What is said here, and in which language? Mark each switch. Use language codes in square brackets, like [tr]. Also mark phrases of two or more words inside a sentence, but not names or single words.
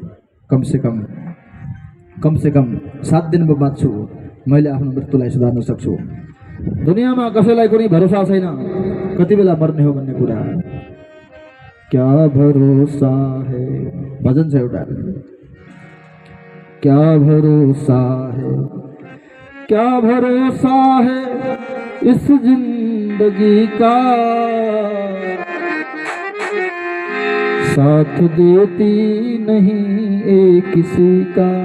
[ne] कमसेकम 7 दिन म बाँच्छु, मैले आफ्नो मृत्युलाई सुधार्न सक्छु। दुनियाँमा कसैलाई कुनै भरोसा छैन, कति बेला मर्ने हो भन्ने कुरा। [hi] क्या भरोसा है, [ne] भजन छ एउटा, [hi] क्या भरोसा है, क्या भरोसा है इस जिंदगी का, साथ देती नहीं एक किसी का।